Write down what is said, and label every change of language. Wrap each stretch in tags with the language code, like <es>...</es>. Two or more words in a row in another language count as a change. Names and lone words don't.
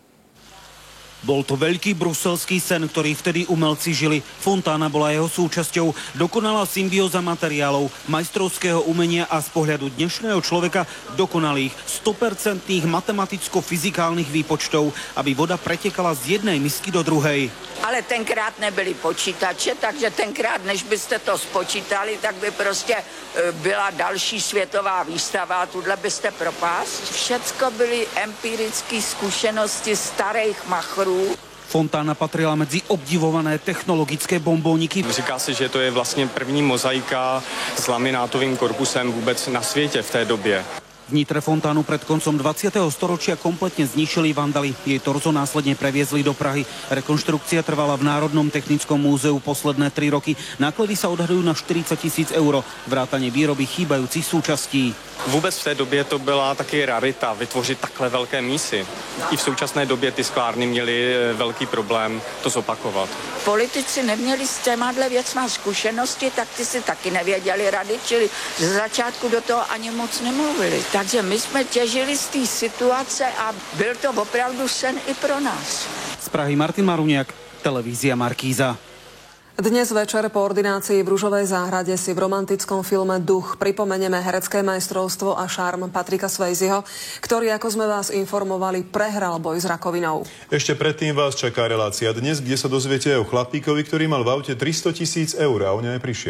<sk>Bol to veľký bruselský sen, ktorý vtedy umelci žili. Fontána bola jeho súčasťou. Dokonalá symbióza materiálov, majstrovského umenia a z pohľadu dnešného človeka dokonalých 100% matematicko-fyzikálnych výpočtov, aby voda pretekala z jednej misky do druhej.</sk> <cs>Ale tenkrát nebyly počítače, takže tenkrát, než byste to spočítali, tak by prostě byla další světová výstava a tuhle byste propásť. Všecko byly empirické zkušenosti starých machrů.</cs> <sk>Fontána patrila medzi obdivované technologické bombóniky.</sk> <cs>Říká se, že to je vlastně první mozaika s laminátovým korpusem vůbec na světě v té době.</cs> <sk>V Nitre fontánu pred koncom 20. storočia kompletne zničili vandali. Jej torzo následne previezli do Prahy. Rekonštrukcia trvala v Národnom technickom múzeu posledné 3 roky. Náklady sa odhadujú na 40 000 eur, vrátane výroby chýbajúcich súčastí.</sk> <cs>Vůbec v té době to byla taky rarita vytvořit takhle velké mísy. I v současné době ty sklárny měly velký problém to zopakovat. Politici neměli s těmahle věcma zkušenosti, tak ty si taky nevěděli rady, čili ze začátku do toho ani moc nemluvili. Takže my jsme těžili z té situace a byl to opravdu sen i pro nás.</cs> <sk>Z Prahy Martin Maruniak, televízia Markíza. Dnes večer po ordinácii v Ružovej záhrade si v romantickom filme Duch pripomenieme herecké majstrovstvo a šarm Patricka Swayzeho, ktorý, ako sme vás informovali, prehral boj s rakovinou. Ešte predtým vás čaká relácia dnes, kde sa dozviete o chlapíkovi, ktorý mal v aute 300 000 eur a o ňa neprišiel.</sk>